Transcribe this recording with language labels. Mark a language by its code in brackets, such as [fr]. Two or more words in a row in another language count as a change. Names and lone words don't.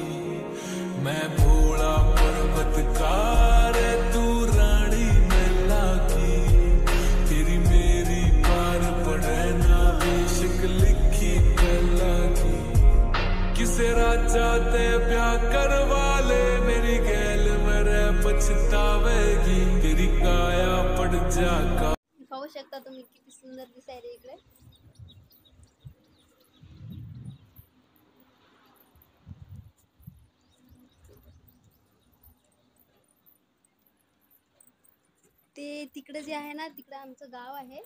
[bgc] मैं भोला पर्वतकार तू रानी मैला की, तेरी मेरी पार पड़े ना बेशक लिखी पहला की. किसे राजा ते ब्याह करवा ले मेरी गैल पछतावेगी, तेरी काया पड़ जा का. [mr] पाहू शकता तुम्ही किती सुंदर दिसायला इकडे. ते तिकडे जे आहे ना, तिकडे आमचं गाव आहे.